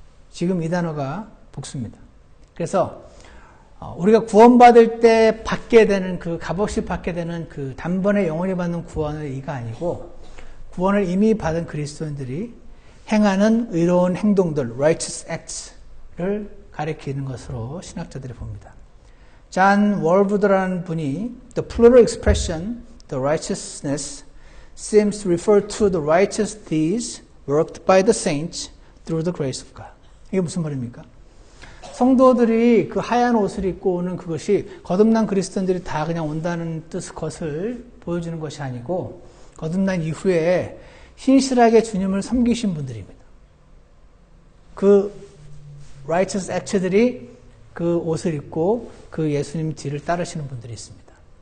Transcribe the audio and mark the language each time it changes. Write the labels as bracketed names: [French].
[Korean] 지금 이 단어가 복수입니다. 그래서 우리가 구원받을 때 받게 되는 그 값없이 받게 되는 그 단번에 영원히 받는 구원의 의가 아니고 구원을 이미 받은 그리스도인들이 행하는 의로운 행동들, righteous acts를 가리키는 것으로 신학자들이 봅니다. 존 월브드라는 분이 [English] the plural expression, the righteousness seems to refer to the righteous deeds worked by the saints through the grace of God. [Korean] 이게 무슨 말입니까? 성도들이 그 하얀 옷을 입고 오는 그것이 거듭난 그리스도인들이 다 그냥 온다는 것을 보여주는 것이 아니고 거듭난 이후에 신실하게 주님을 섬기신 분들입니다. 그 righteous act들이 그 옷을 입고 그 예수님 뒤를 따르시는 분들이 있습니다.